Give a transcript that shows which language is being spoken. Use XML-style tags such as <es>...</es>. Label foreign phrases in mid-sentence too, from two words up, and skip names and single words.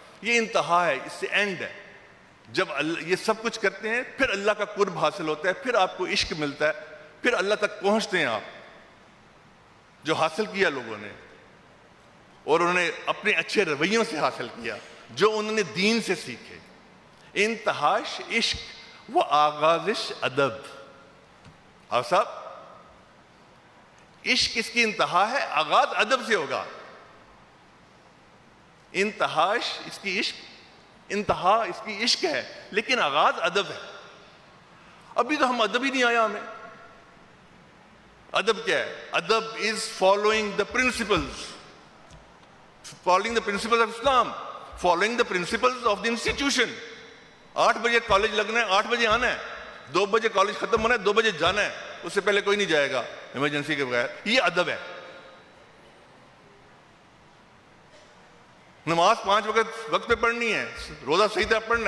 <ur>یہ انتہا ہے، اس سے اینڈ ہے. جب یہ سب کچھ کرتے ہیں پھر اللہ کا قرب حاصل ہوتا ہے، پھر آپ کو عشق ملتا ہے، پھر اللہ تک پہنچتے ہیں آپ. جو حاصل کیا لوگوں نے، اور انہوں نے اپنے اچھے رویوں سے حاصل کیا جو انہوں نے دین سے سیکھے.</ur> <fa>انتہاش عشق و آغازش ادب.</fa> <ur>اور صاحب عشق اس کی انتہا ہے، آغاز ادب سے ہوگا. انتہاش اس کی عشق، انتہا اس کی عشق ہے، لیکن آغاز ادب ہے. ابھی تو ہم ادب ہی نہیں آیا ہمیں. ادب کیا ہے؟</ur> <en>Adab is following the principles, following the principles of Islam, following the principles of the institution.</en> <ur>8 بجے کالج لگنا ہے، 8 بجے آنا ہے. 2 بجے کالج ختم ہونا ہے، 2 بجے جانا ہے. اس سے پہلے کوئی نہیں جائے گا ایمرجنسی کے بغیر. یہ ادب ہے. نماز 5 وقت پہ پڑھنی ہے، روزہ صحیح طرح پڑھنا ہے.</ur>